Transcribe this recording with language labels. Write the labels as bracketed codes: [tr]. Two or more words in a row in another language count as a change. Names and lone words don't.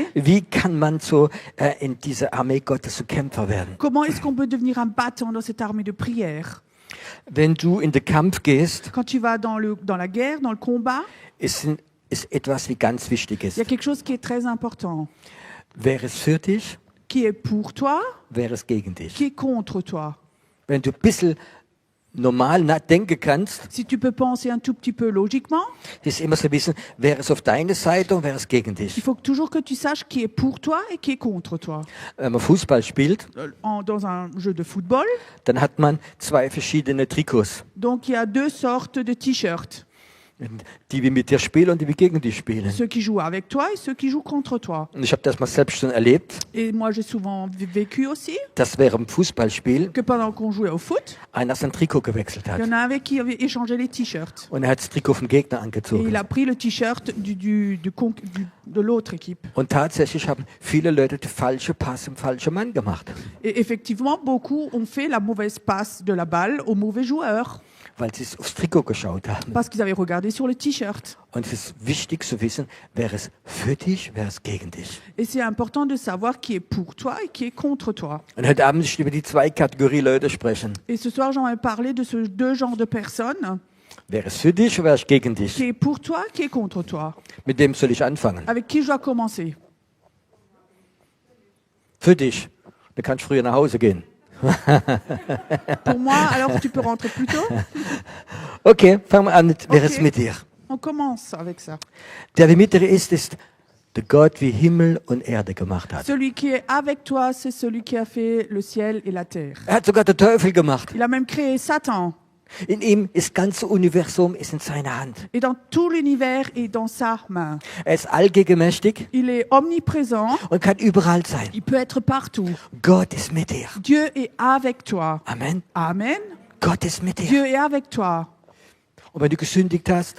[de] wie kann man so in dieser Armee Gottes zu Kämpfer werden. [fr] comment est-ce qu'on peut devenir un battant dans cette armée de prière. [de] Wenn du in den Kampf gehst, [fr] Quand tu vas dans la guerre, dans le combat, [de] ist etwas, wie ganz wichtig [fr] il y a [de] ist. [fr] quelque chose qui est très important, [de] Wäre es für dich, [fr] qui est pour toi, [de] wäre es gegen dich. [fr] qui est contre toi. [de] Wenn du ein bisschen normal denken kannst, [fr] Si tu peux penser un tout petit peu logiquement, [de] ist immer so wissen, wäre es auf deine Seite und wäre es gegen [fr] il [de] dich. [fr] faut toujours que tu saches qui est pour toi et qui est contre toi. [de] Wenn man Fußball spielt, [fr] Dans un jeu de football, [de] dann hat man zwei verschiedene Trikots. [fr] donc il y a deux sortes de t-shirts. [de] Die, die mit dir spielen und die, die gegen dich spielen. [fr] Ceux qui jouent avec toi et ceux qui jouent contre toi. [de] Und ich habe das mal selbst schon erlebt, [fr] Et moi, j'ai souvent vécu aussi [de] dass während dem Fußballspiel [fr] que pendant qu'on jouait au foot, [de] einer sein Trikot gewechselt [fr] il [de] hat. [fr] y en a un avec qui avait échangé les t-shirts. [de] Und er hat das Trikot vom Gegner [fr] Et [de] angezogen. [fr] il a pris le t-shirt de l'autre équipe. [de] Und tatsächlich haben viele Leute den falschen Pass im falschen Mann gemacht, [fr] Et effectivement, beaucoup ont fait la mauvaise passe de la balle au mauvais joueur [de] weil sie aufs Trikot geschaut haben. [fr] parce qu'ils avaient regardé sur le t-shirt. [de] Und es ist wichtig zu wissen, wer ist für dich, wer ist gegen dich. [fr] Et c'est important de savoir qui est pour toi et qui est contre toi. [de] Und heute Abend möchte ich über die zwei Kategorien Leute sprechen. [fr] Et ce soir, j'aimerais parler de ces deux genres de personnes, [de] Wer ist für dich und wer ist gegen dich? [fr] qui est pour toi, qui est contre toi. [de] Mit wem soll ich anfangen? [fr] Avec qui je dois commencer? [de] Für dich. Da kannst du früher nach Hause gehen. [fr] Pour moi, alors tu peux rentrer plus tôt. [de] Okay, fangen wir an mit, wer ist Okay. mit dir? [fr] On commence avec ça. [de] Der mit dir ist der Gott, wie Himmel und Erde gemacht hat. [fr] Celui qui est avec toi, c'est celui qui a fait le ciel et la terre. [de] Er hat sogar den Teufel gemacht. [fr] Il a même créé Satan. [de] In ihm ist das ganze Universum ist in seiner Hand. [fr] Et dans tout l'univers est dans sa main. [de] Er ist allgegenmächtig [fr] Il est omniprésent. [de] und kann überall sein. [fr] Il peut être partout. [de] Gott ist mit dir. [fr] Dieu est avec toi. Amen. Amen. [de] Gott ist mit dir. [fr] Dieu est avec toi. [de] Und wenn du gesündigt hast,